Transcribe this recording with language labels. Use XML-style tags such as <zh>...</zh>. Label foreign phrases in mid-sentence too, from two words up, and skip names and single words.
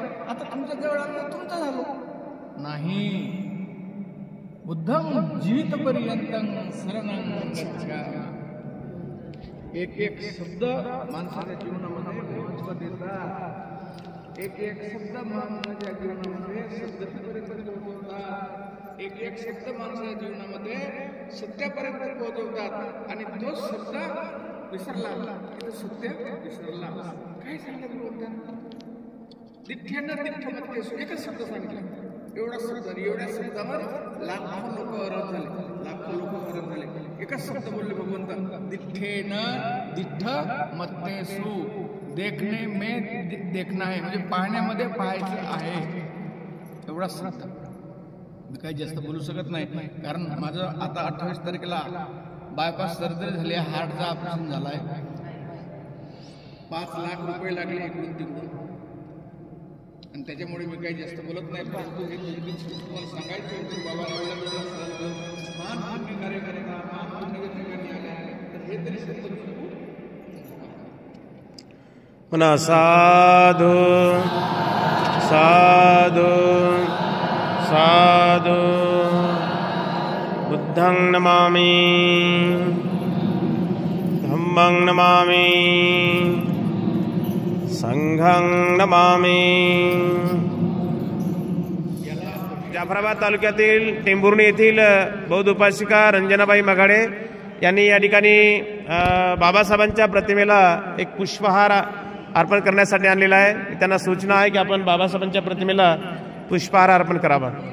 <mr>आता तुमच्या जवळ आलं तुमचं झालं नाही.</mr> <pi>बुद्धं जीवितपर्यंतं शरणं गच्छामि.</pi> <mr>एक एक शब्द माणसाच्या जीवनामध्ये महत्त्व देतात. एक एक शब्द माणसाच्या जीवनामध्ये सद्गतीपर्यंत पोहोचवतात. एक एक शब्द माणसाच्या जीवनामध्ये सत्यापर्यंत पोहोचवतात. आणि तो शब्द विसरला तर सत्य विसरला. काय सांगितलं बोलतात?</mr> <pi>दिठ्ठ्यानं दिठ्ठमत्तेसु</pi> <mr>एकच शब्द सांगितला. एवढा शब्द, एवढ्या शब्दावर लाखो लोक वरत झाले, लाखो लोक वरत झाले. एकच शब्द बोलले भगवंत,</mr> <pi>दिठ्ठेनं दिठ्ठमत्तेसु.</pi> <hi>देखणे में देखना है,</hi> <mr>म्हणजे पाहण्यामध्ये पाहायचं आहे. एवढा शब्द. मी काही जास्त बोलू शकत नाही, कारण माझं आता 28 तारखेला बायपास सर्जरी झाली आहे. हार्टचा ऑपरेशन झाला आहे. 5 लाख रुपये लागले इकडून तिकडून, आणि त्याच्यामुळे मी काही जास्त बोलत नाही. परंतु हे तुम्हाला सांगायचं होतं बाबा महान पुण्य कार्य करता, महान पुण्य ठिकाणी आले, तर हे तरी सत्य म्हणा साधू साधू साधू.</mr> <pi>बुद्धं नमामि, धम्मं नमामि, संघं नमामि.</pi> <mr>जाफराबाद तालुक्यातील टेंभुर्णी येथील बौद्ध उपासिका रंजनाबाई मघाडे यांनी या ठिकाणी बाबासाहेबांच्या प्रतिमेला एक पुष्पहार अर्पण करण्यासाठी आणलेला आहे. त्यांना सूचना आहे की आपण बाबासाहेबांच्या प्रतिमेला पुष्पहार अर्पण करावा.</mr>